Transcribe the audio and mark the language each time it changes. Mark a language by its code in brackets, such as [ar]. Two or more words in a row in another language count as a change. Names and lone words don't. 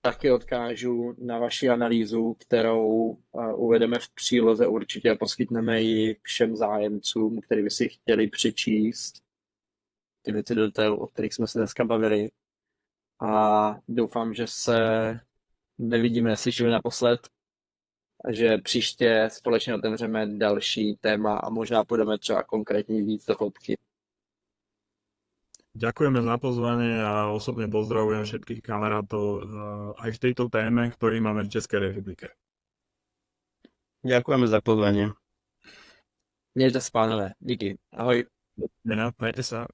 [cs] taky odkážu na vaši analýzu, kterou uvedeme v příloze určitě a poskytneme ji všem zájemcům, kteří by si chtěli přečíst ty věci do detailu, o kterých jsme se dneska bavili. A doufám, že se nevidíme, neslyšíme naposled a že příště společně otevřeme další téma a možná půjdeme třeba konkrétně víc do hloubky. [sk] Ďakujeme za pozvanie a osobne pozdravujem všetkých kamarátov aj v tejto téme, ktorý máme v Českej republike. Ďakujeme za pozvanie. [cs] Mějte se, pánové. Díky. Ahoj.